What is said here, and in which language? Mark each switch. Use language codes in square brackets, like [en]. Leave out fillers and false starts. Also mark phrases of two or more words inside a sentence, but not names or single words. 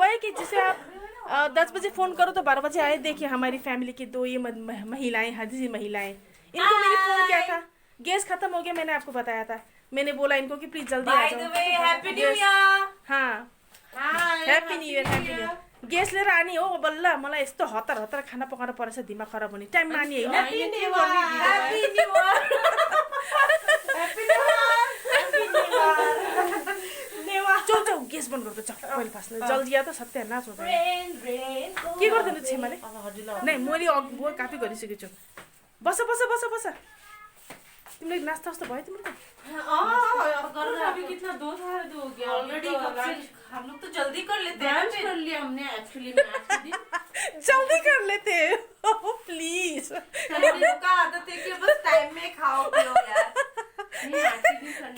[hi] है कि जिसे आप 10 बजे फ़ोन करो तो 12 बजे आए? देखिए हमारी फैमिली की दो ये महिलाएं, हाजी महिलाएं, इनको मैंने फ़ोन किया था, गैस खत्म हो गया, मैंने आपको बताया था। मैंने बोला इनको कि प्लीज जल्दी आ जाओ। [en] happy new year. हाँ, happy new year, happy new year। [ne] ग्यास लिएर आनी हो बल्ल, मलाई यस्तो हतार हतार खाना पकाएर परेछ, दिमाग खराब हुने टाइममा आनी होइन। [en] happy new year. [ne] चौ चौ ग्यास बन्द गर्दो, चल पहिले फास्ट जल्दी आ त, सत्यानाश हुन्छ। के गर्दैन छेमाले? नै मैले अघि काफी गरिसकेको छु। बस बस बस बस, तिमीले नास्ता वास्ता भयो तिम्रो त? [hi] अभी कितना 2 साल हो गया ऑलरेडी। हम लोग तो जल्दी कर लेते हैं, ब्रंच कर लिया हमने एक्चुअली मैच के दिन। जल्दी कर लेते हो प्लीज। संडे का आदत है कि बस टाइम में खाओ पियो यार। नहीं एक्चुअली संडे